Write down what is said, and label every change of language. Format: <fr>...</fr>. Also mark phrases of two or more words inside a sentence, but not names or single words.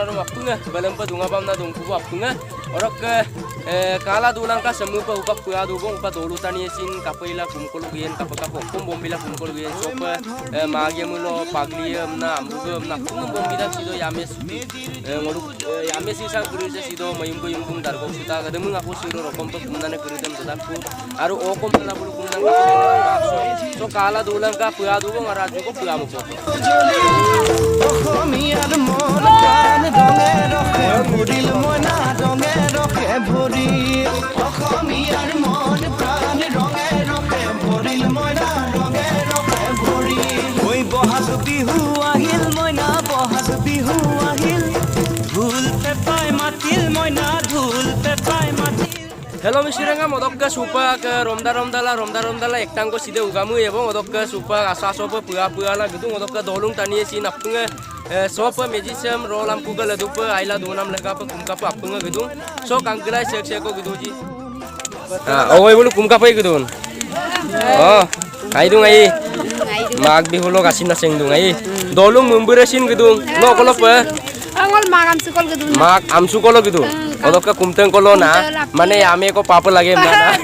<mrg>rom apunga balem pa dunga bamna dungku apunga odok ka kala dulang ka semu pa upak pua du bong pa dolu tani sin kapaila kumkol gen kapakapok bombila kumkol gen so pa magya mulo pagliam na amrugam na kum bombida sido yames ngoluk yames isa kurisa sido mayum yung dargo suta gademu aku siro rokom pa kumnane kuridam sadapku aru okom na bulu kumnang so kala dulang ka puya dugo ngaraju ko puya mo po</mrg> <as>অসমীয়াৰ মন প্ৰাণ ৰঙে ৰখে ভৰিল মইনা ৰঙে ৰখে ভৰিল অসমীয়াৰ মন প্ৰাণ ৰঙে ৰখে ভৰিল মইনা ৰঙে ৰখে ভৰিল ঐ বহাগ বিহু আহিল মইনা বহাগ বিহু আহিল ঢোল পেপাই মাতিল মইনা ঢোল পেপাই মাতিল</as> <en>Hello Mr.</en> <mrg>Rangam odok ka supa ke romda ektang ko side ugamu ebong odok ka supa asa sopa pua la gitu odok ka dolung tani sin apunga sopa medicine rolam kugal dupa aila donam lega pa kumka pa apunga gitu so kangkila sek ko gitu ji oi bulu kumka pa gitu oh aidung ai mag bihulo kasin na sengdung ai dolung mumberesin gitu lo kolop pa angol mag amsu kolo gitu odok ka kumteng kolo na mane ame ko papa lage mana</mrg>